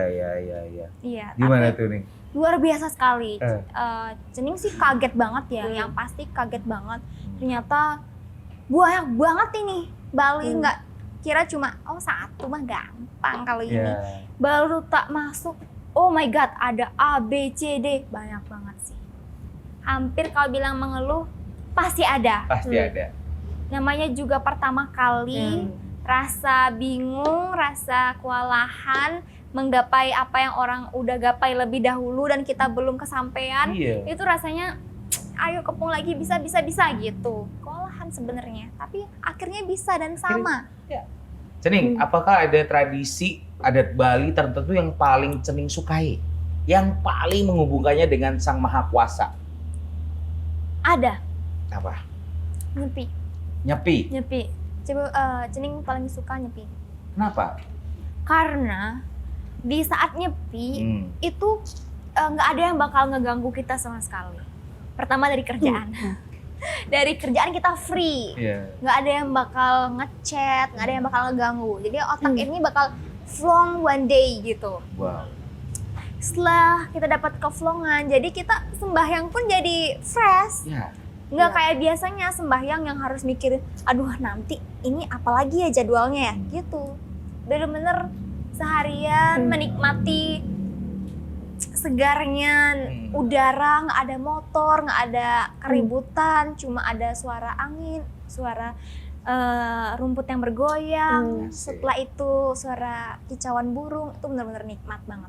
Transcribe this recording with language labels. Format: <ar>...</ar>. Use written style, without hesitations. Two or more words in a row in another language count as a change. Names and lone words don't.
<id>Iya. Gimana tapi tuh nih? luar biasa sekali. Cening sih kaget banget ya, yang pasti kaget banget. Ternyata banyak banget ini. Bali nggak kira cuma satu mah gampang kalau ini. Baru tak masuk.</id> <en>Oh my god,</en> <id>ada A, B, C, D. Banyak banget sih. Hampir kalau bilang mengeluh, pasti ada. Pasti ada. Namanya juga pertama kali, rasa bingung, rasa kewalahan, menggapai apa yang orang udah gapai lebih dahulu dan kita belum kesampaian. Itu rasanya, ayo kepung lagi, bisa gitu. Kewalahan sebenarnya, tapi akhirnya bisa dan sama. Cening, apakah ada tradisi adat Bali tertentu yang paling Cening sukai? Yang paling menghubungkannya dengan Sang Maha Kuasa? Ada. Apa? Nyepi. Nyepi? Coba Cening paling suka nyepi. Kenapa? Karena di saat nyepi itu nggak ada yang bakal ngeganggu kita sama sekali. Pertama dari kerjaan. dari kerjaan kita free. Iya. Nggak ada yang bakal ngechat, nggak ada yang bakal ngeganggu. Jadi otak ini bakal flong</id> <en>one day</en> <id>gitu. Wow. Setelah kita dapat keflongan, jadi kita sembahyang pun jadi fresh. Ya. Nggak kayak biasanya sembahyang yang harus mikir, aduh nanti ini apalagi ya jadwalnya ya, gitu. Bener-bener seharian menikmati segarnya udara, nggak ada motor, nggak ada keributan, cuma ada suara angin, suara rumput yang bergoyang, setelah itu suara kicauan burung, itu benar-benar nikmat banget.</id>